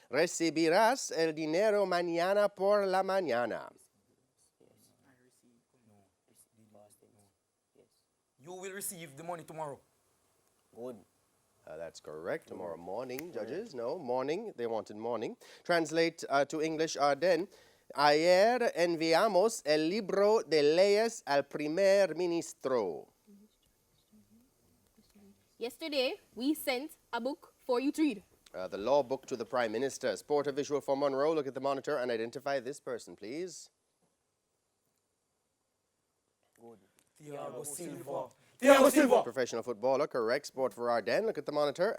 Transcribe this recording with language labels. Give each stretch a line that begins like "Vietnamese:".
Spanish: Recibirás el dinero mañana por la mañana.
English: You will receive the money tomorrow. Good. That's correct. Tomorrow morning, judges. No, morning. They wanted morning. Translate to English, Ardenne.
Spanish: Ayer enviamos el libro de leyes al primer ministro.
English: Yesterday, we sent a book for you to read. The law book to the Prime Minister. Sport a visual for Munro. Look at the monitor and identify this person, please. Thiago Silva. Thiago Silva. Professional footballer. Correct. Sport for Ardenne. Look at the monitor.